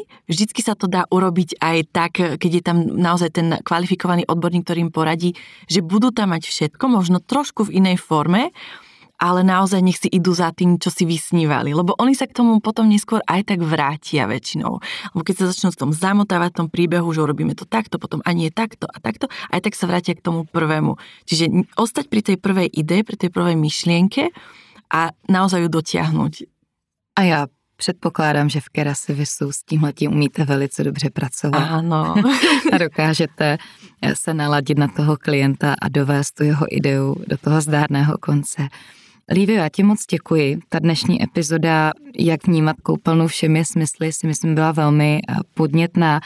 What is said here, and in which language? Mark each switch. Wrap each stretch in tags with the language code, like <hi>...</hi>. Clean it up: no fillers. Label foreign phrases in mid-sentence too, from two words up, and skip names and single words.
<sk>Vždycky sa to dá urobiť aj tak, keď je tam naozaj ten kvalifikovaný odborník, ktorý im poradí, že budú tam mať všetko, možno trošku v inej forme, ale naozaj nech si idú za tým, čo si vysnívali, lebo oni sa k tomu potom neskôr aj tak vrátia väčšinou. Lebo keď sa začnú v tom zamotávať v tom príbehu, že urobíme to takto, potom ani je takto a takto, aj tak sa vrátia k tomu prvému. Čiže ostať pri tej prvej idei, pri tej prvej myšlienke a naozaj ju dotiahnuť.</sk> <cs>A já předpokládám, že v Kera Servisu s tímhletím umíte velice dobře pracovat. Áno. A dokážete se naladit na toho klienta a dovést tu jeho ideu do toho zdárného konce. Lívio, já ti moc děkuji. Ta dnešní epizoda, jak vnímat koupelnu všemi smysly, si myslím byla velmi podnětná.</cs>